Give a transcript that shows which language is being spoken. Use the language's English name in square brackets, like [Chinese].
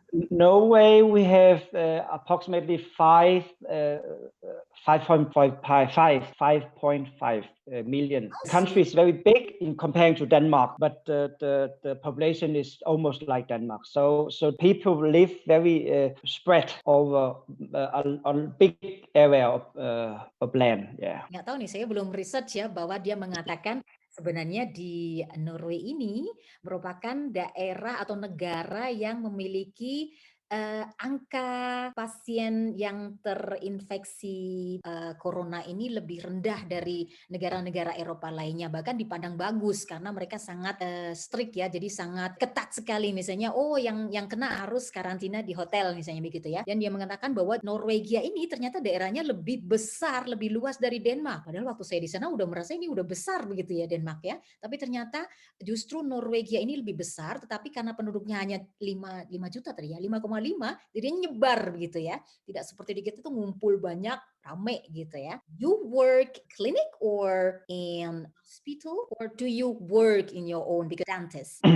[English] Norway, we have approximately 5.5 million. The country is very big in comparing to Denmark, but the population is almost like Denmark. So people live very spread over a big area of land. Yeah. [Indonesian] Nggak tahu nih, saya belum research ya, bahwa dia mengatakan sebenarnya di Norway ini merupakan daerah atau negara yang memiliki angka pasien yang terinfeksi corona ini lebih rendah dari negara-negara Eropa lainnya, bahkan dipandang bagus karena mereka sangat strict ya, jadi sangat ketat sekali. Misalnya yang kena harus karantina di hotel misalnya begitu ya. Dan dia mengatakan bahwa Norwegia ini ternyata daerahnya lebih besar, lebih luas dari Denmark. Padahal waktu saya di sana udah merasa ini udah besar begitu ya Denmark ya, tapi ternyata justru Norwegia ini lebih besar, tetapi karena penduduknya hanya 5 juta tadi ya, 5,5, jadi nyebar begitu ya. Tidak seperti di kita tuh ngumpul banyak, rame gitu ya. [English] You work clinic or in hospital, or do you work in your own because dentist?